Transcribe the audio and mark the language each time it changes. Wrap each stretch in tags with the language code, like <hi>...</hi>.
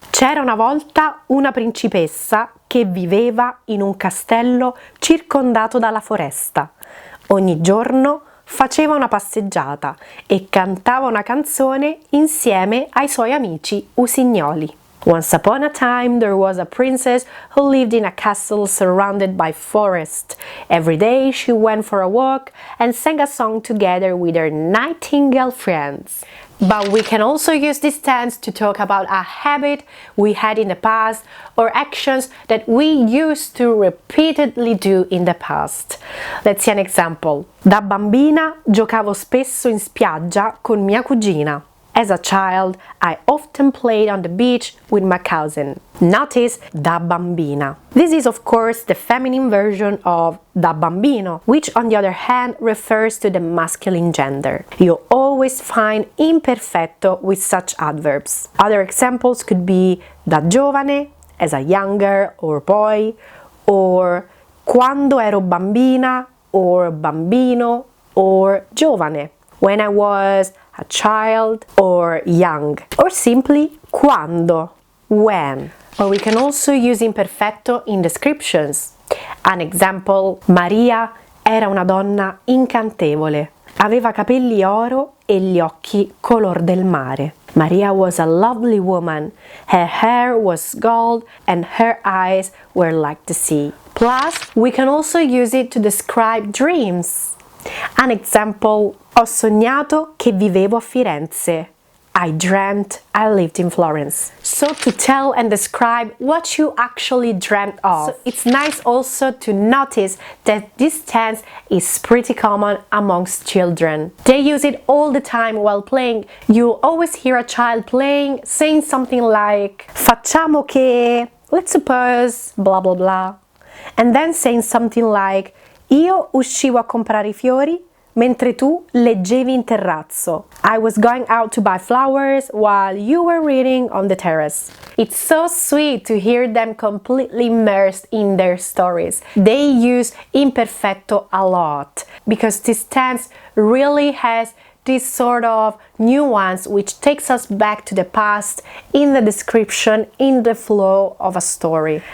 <it>C'era una volta una principessa che viveva in un castello circondato dalla foresta. Ogni giorno faceva una passeggiata e cantava una canzone insieme ai suoi amici usignoli.</it> <en>Once upon a time there was a princess who lived in a castle surrounded by forest. Every day she went for a walk and sang a song together with her nightingale friends. But we can also use this tense to talk about a habit we had in the past or actions that we used to repeatedly do in the past. Let's see an example.</en> <it>Da bambina giocavo spesso in spiaggia con mia cugina.</it> <en>As a child, I often played on the beach with my cousin. Notice</en> <it>da bambina.</it> <en>This is of course the feminine version of</en> <it>da bambino,</it> <en>which on the other hand refers to the masculine gender. You always find imperfetto with such adverbs. Other examples could be</en> <it>da giovane,</it> <en>as a young girl or boy, or</en> <it>quando ero bambina,</it> <en>or bambino, or giovane, when I was a child or young, or simply quando, when. Or we can also use imperfetto in descriptions. An example,</en> <it>Maria era una donna incantevole. Aveva capelli oro e gli occhi color del mare.</it> <en>Maria was a lovely woman. Her hair was gold and her eyes were like the sea. Plus, we can also use it to describe dreams. An example,</en> <it>ho sognato che vivevo a Firenze.</it> <en>I dreamt I lived in Florence. So to tell and describe what you actually dreamt of. So it's nice also to notice that this tense is pretty common amongst children. They use it all the time while playing. You'll always hear a child playing, saying something like</en> <it>facciamo che,</it> <en>let's suppose, blah blah blah. And then saying something like</en> <it>io uscivo a comprare I fiori mentre tu leggevi in terrazzo.</it> <en>I was going out to buy flowers while you were reading on the terrace. It's so sweet to hear them completely immersed in their stories. They use imperfetto a lot because this tense really has this sort of nuance which takes us back to the past in the description, in the flow of a story.</en>